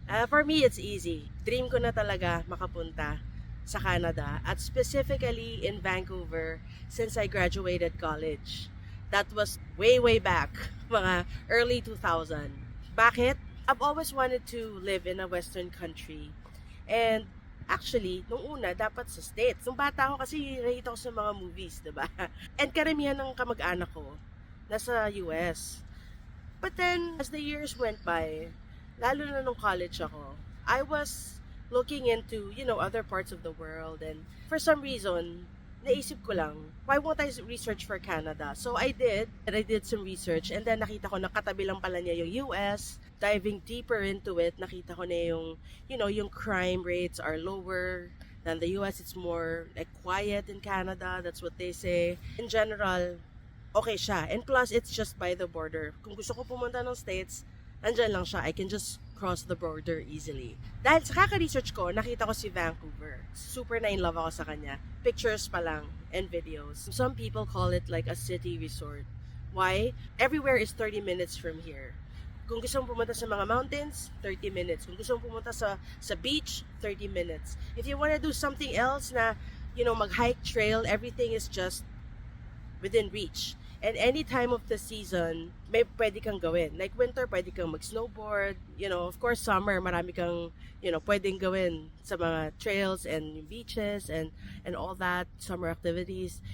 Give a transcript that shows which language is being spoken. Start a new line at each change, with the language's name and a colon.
English: For me, it's easy.
Filipino: Dream ko na talaga makapunta sa Canada at
English: specifically in Vancouver since I graduated college. That was way back, mga early 2000. Bakit? I've always wanted to live in a Western country.
Filipino: And actually, nung una, dapat sa States. Nung bata ako kasi nakita ko sa mga movies, diba? And karamihan ng kamag-anak ko nasa US.
English: But then, as the years went by, lalo na nung college ako, I was looking into, other parts of the world. And for some reason,
Filipino: naisip ko lang,
English: why won't I research for Canada? So I did some research and then
Filipino: nakita ko na katabi lang pala niya yung US.
English: Diving deeper into it,
Filipino: nakita ko na yung
English: crime rates are lower than the US. It's more like quiet in Canada. That's what they say. In general, okay siya. And plus, it's just by the border.
Filipino: Kung gusto ko pumunta ng States, andyan lang siya.
English: I can just cross the border easily.
Filipino: Dahil sa kaka-research ko, nakita ko si Vancouver. Super na in love ako sa kanya. Pictures pa lang and videos.
English: Some people call it like a city resort. Why? Everywhere is 30 minutes from here.
Filipino: Kung gusto mong pumunta sa mga mountains, 30 minutes. Kung gusto mong pumunta sa beach, 30 minutes.
English: If you want to do something else na, mag-hike, trail, everything is just within reach. And any time of the season,
Filipino: may pwede kang gawin. Like winter, pwede kang mag-snowboard.
English: Of course, summer,
Filipino: marami kang, pwedeng gawin sa mga
English: trails and beaches and all that, summer activities.